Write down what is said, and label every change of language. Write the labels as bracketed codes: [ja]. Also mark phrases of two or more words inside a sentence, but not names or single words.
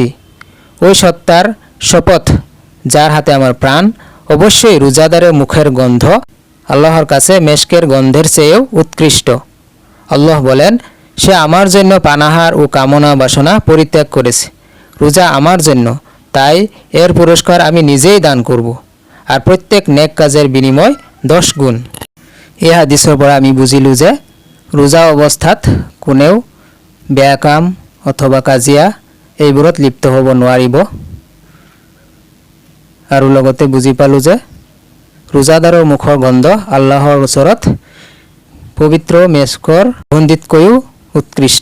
[bn] ওই সত্তার শপথ যার হাতে আমার প্রাণ, অবশ্যই রোজাদারের মুখের গন্ধ আল্লাহর কাছে মেশকের গন্ধের চেয়েও উৎকৃষ্ট। আল্লাহ বলেন, সে আমার জন্য পানাহার ও কামনা বাসনা পরিত্যাগ করেছে। রোজা আমার জন্য, তাই এর পুরস্কার আমি নিজেই দান করব, আর প্রত্যেক নেক কাজের বিনিময় 10 গুণ। [as] এই হাদিসৰ পৰা আমি বুজিলোঁ যে ৰোজা অৱস্থাত কোনেও বেয়া কাম অথবা কাজিয়া এইবোৰত লিপ্ত হ'ব নোৱাৰিব। আৰু লগতে বুজি পালোঁ যে ৰোজাদাৰৰ মুখৰ গন্ধ আল্লাহৰ ওচৰত পবিত্ৰ মেশকৰ সুগন্ধিতকৈও উৎকৃষ্ট।